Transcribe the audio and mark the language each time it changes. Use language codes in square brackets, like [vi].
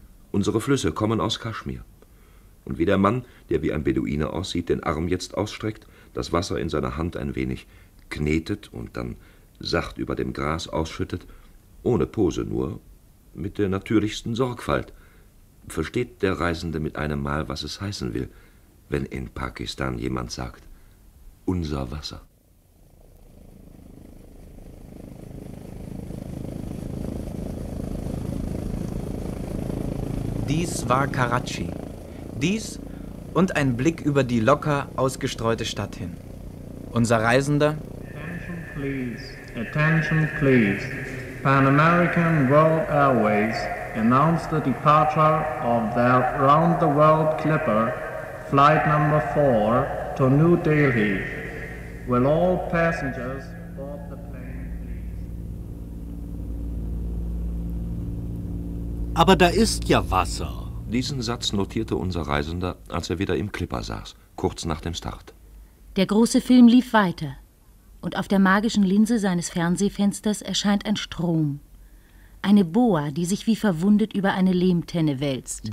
[de] Unsere Flüsse kommen aus Kaschmir. Und wie der Mann, der wie ein Beduine aussieht, den Arm jetzt ausstreckt, das Wasser in seiner Hand ein wenig knetet und dann sacht über dem Gras ausschüttet, ohne Pose nur, mit der natürlichsten Sorgfalt, versteht der Reisende mit einem Mal, was es heißen will, wenn in Pakistan jemand sagt, unser Wasser. Dies war Karatschi. Dies und ein Blick über die locker ausgestreute Stadt hin. Unser Reisender. [en] Attention please, attention please. Pan American World Airways announced the departure of their round the world clipper, flight number 4, to New Delhi. Will all passengers board the plane, please? [de] Aber da ist ja Wasser. Diesen Satz notierte unser Reisender, als er wieder im Clipper saß, kurz nach dem Start. Der große Film lief weiter. Und auf der magischen Linse seines Fernsehfensters erscheint ein Strom. Eine Boa, die sich wie verwundet über eine Lehmtenne wälzt.